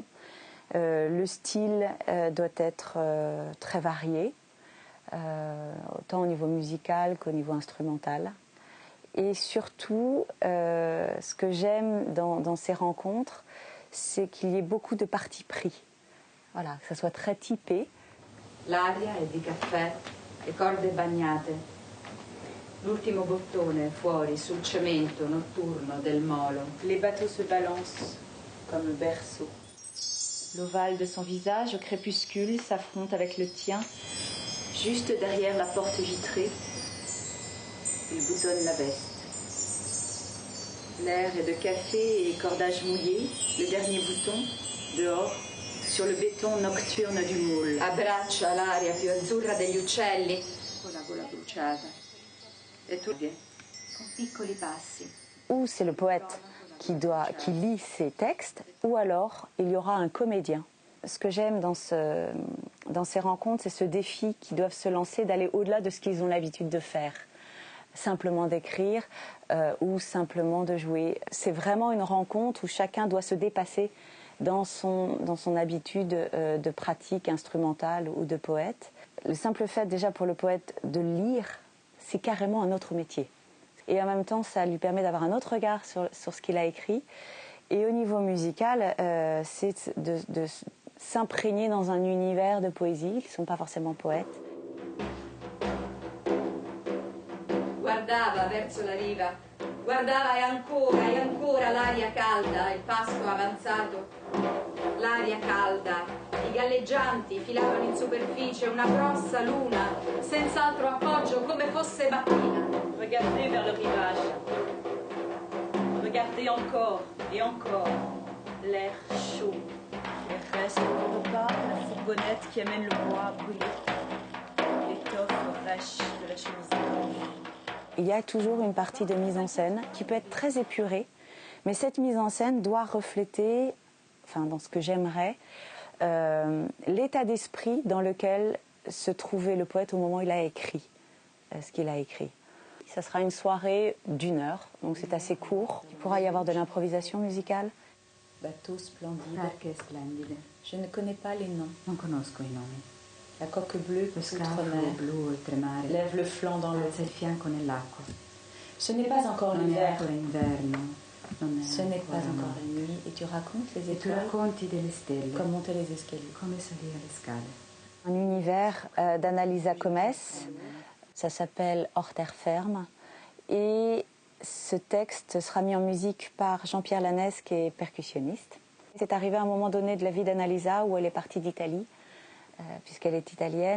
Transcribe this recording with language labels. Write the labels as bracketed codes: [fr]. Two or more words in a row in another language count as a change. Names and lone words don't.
[fr] Le style doit être très varié, autant au niveau musical qu'au niveau instrumental. Et surtout, ce que j'aime dans ces rencontres, c'est qu'il y ait beaucoup de parti pris. Voilà, que ça soit très typé. [it] L'aria è di caffè e corde bagnate. L'ultimo bottone fuori sul cemento notturno del molo. [fr] Les bateaux se balancent comme berceau. L'ovale de son visage au crépuscule s'affronte avec le tien, juste derrière la porte vitrée. Il boutonne la veste. L'air est de café et cordage mouillé, le dernier bouton, dehors, sur le béton nocturne du moule. [it] Abbraccia l'aria più azzurra degli uccelli con la gola bruciata. E tu con piccoli passi. [fr] Ou c'est le poète qui lit ses textes, ou alors il y aura un comédien. Ce que j'aime dans ces rencontres, c'est ce défi qu'ils doivent se lancer, d'aller au-delà de ce qu'ils ont l'habitude de faire. Simplement d'écrire ou simplement de jouer. C'est vraiment une rencontre où chacun doit se dépasser dans son habitude de pratique instrumentale ou de poète. Le simple fait déjà pour le poète de lire, c'est carrément un autre métier. Et en même temps, ça lui permet d'avoir un autre regard sur ce qu'il a écrit. Et au niveau musical, c'est de s'imprégner dans un univers de poésie, qui ne sont pas forcément poètes. [it] Guardava verso la riva, guardava e ancora l'aria calda, il pasto avanzato. L'aria calda, i galleggianti filavano in superficie una grossa luna, senza altro appoggio, come fosse mattina. [fr] Regardez vers le rivage. Regardez encore et encore. L'air chaud. Les restes du repas, la fourgonnette qui amène le bois brûlé. L'étoffe fraîche de la chemise blanche. Il y a toujours une partie de mise en scène qui peut être très épurée, mais cette mise en scène doit refléter, enfin dans ce que j'aimerais, l'état d'esprit dans lequel se trouvait le poète au moment où il a écrit ce qu'il a écrit. Ça sera une soirée d'1 heure, donc c'est assez court. Il pourra y avoir de l'improvisation musicale. Bateau splendide. [it] Barche splendide. [fr] Je ne connais pas les noms. [it] Non conosco i nomi. [fr] La coque bleue, le [it] scafo blu oltremare, [fr] lève le flanc dans l'eau. [it] Il fianco nell'acqua. [fr] Ce n'est pas encore l'hiver. Ce n'est pas encore la nuit. Et tu racontes les étoiles. Et tu [it] racconti delle stelle. [fr] Comme monter les escaliers. [it] Come salire le scale. [fr] Un univers d'Annalisa Comes. Ça s'appelle Hors terre ferme. Et ce texte sera mis en musique par Jean-Pierre Lanès, qui est percussionniste. C'est arrivé à un moment donné de la vie d'Annalisa où elle est partie d'Italie, puisqu'elle est italienne.